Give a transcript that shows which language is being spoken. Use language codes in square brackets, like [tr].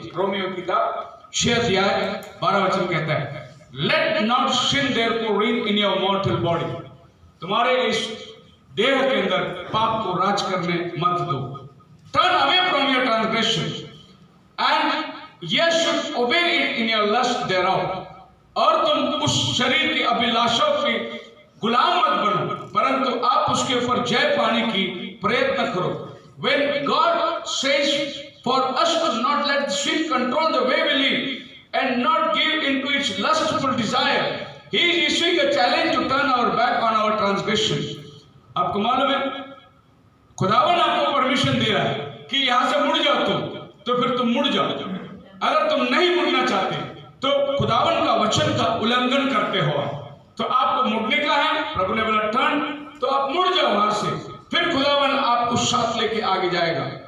[hi] Romeo की किताब 6 अध्याय 12 वचन कहता है, [en] let not sin therefore reign in your mortal body, [hi] तुम्हारे इस देह के अंदर पाप को राज करने मत दो। [en] turn away from your transgression and ye should obey it in your lust thereof, [hi] और तुम उस शरीर की अभिलाषाओं के गुलाम मत बनो, परंतु आप उसके ऊपर जय पाने की प्रयत्न करो। [en] When God says for us to not let sin control the way we live and not give into its lustful desire, He is issuing a challenge to turn our back on our transgression. [hi] आपको मालूम है खुदावन आपको permission दे रहा है कि यहां से मुड़ जाओ तुम, तो फिर तुम मुड़ जाओ। अगर तुम नहीं मुड़ना चाहते तो खुदावन का वचन का उल्लंघन करते हो, तो आपको मुड़ने का है। प्रभु ने बोला टर्न, तो आप मुड़ जाओ वहां से, फिर खुदावन आपको साथ लेके आगे जाएगा।